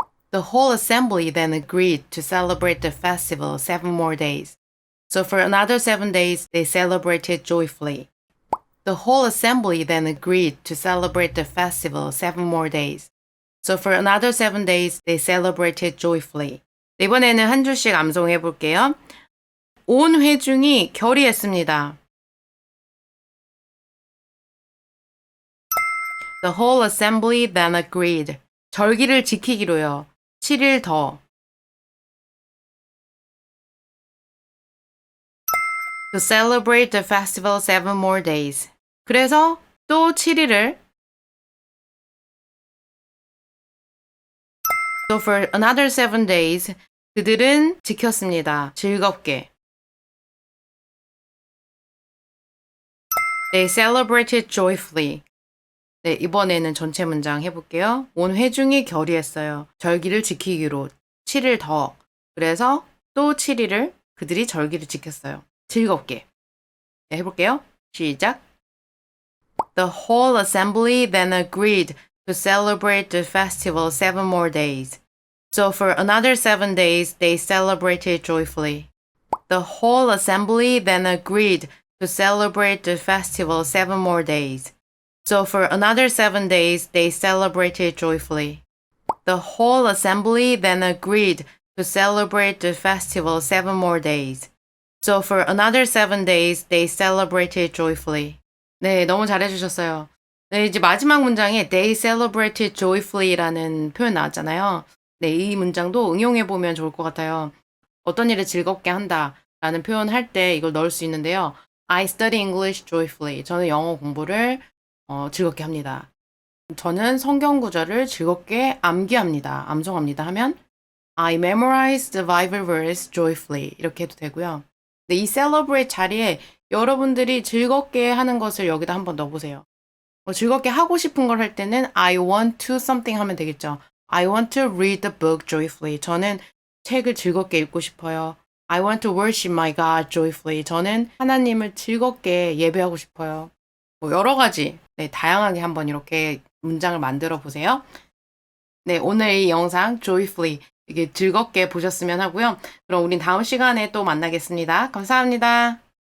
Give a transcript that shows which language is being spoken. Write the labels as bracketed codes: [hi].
[en] The whole assembly then agreed to celebrate the festival 7 more days. So for another 7 days, they celebrated joyfully. The whole assembly then agreed to celebrate the festival 7 more days. So for another 7 days, they celebrated joyfully. [ko] 이번에는 한 줄씩 암송해 볼게요. 온 회중이 결의했습니다. [en] The whole assembly then agreed. [ko] 절기를 지키기로요. 7일 더. [en] To celebrate the festival 7 more days. [ko] 그래서 또 7일을 [en] So for another 7 days [ko] 그들은 지켰습니다. 즐겁게. [en] They celebrated joyfully. [ko] 네, 이번에는 전체 문장 해볼게요. 온 회중이 결의했어요. 절기를 지키기로. 7일 더. 그래서 또 7일을 그들이 절기를 지켰어요. 즐겁게. 네, 해볼게요. 시작. [en] The whole assembly then agreed to celebrate the festival 7 more days. So for another 7 days, they celebrated joyfully. The whole assembly then agreed to celebrate the festival 7 more days. So for another 7 days, they celebrated joyfully. The whole assembly then agreed to celebrate the festival 7 more days. So for another 7 days, they celebrated joyfully. [ko] 네, 너무 잘해주셨어요. 네, 이제 마지막 문장에 [en] they celebrated joyfully [ko] 라는 표현 나왔잖아요. 네, 이 문장도 응용해보면 좋을 것 같아요. 어떤 일을 즐겁게 한다라는 표현 할 때 이걸 넣을 수 있는데요. [en] I study English joyfully. [ko] 저는 영어 공부를 즐겁게 합니다. 저는 성경구절을 즐겁게 암기합니다. 암송합니다 하면 [en] I memorize the Bible verse joyfully. [ko] 이렇게 해도 되고요. 네, 이 celebrate 자리에 여러분들이 즐겁게 하는 것을 여기다 한번 넣어보세요. 즐겁게 하고 싶은 걸 할 때는 [en] I want to something [ko] 하면 되겠죠. [en] I want to read the book joyfully. [ko] 저는 책을 즐겁게 읽고 싶어요. [en] I want to worship my God joyfully. [ko] 저는 하나님을 즐겁게 예배하고 싶어요. 여러 가지 네, 다양하게 한번 이렇게 문장을 만들어 보세요. 네, 오늘 이 영상 joyfully 이게 즐겁게 보셨으면 하고요. 그럼 우린 다음 시간에 또 만나겠습니다. 감사합니다.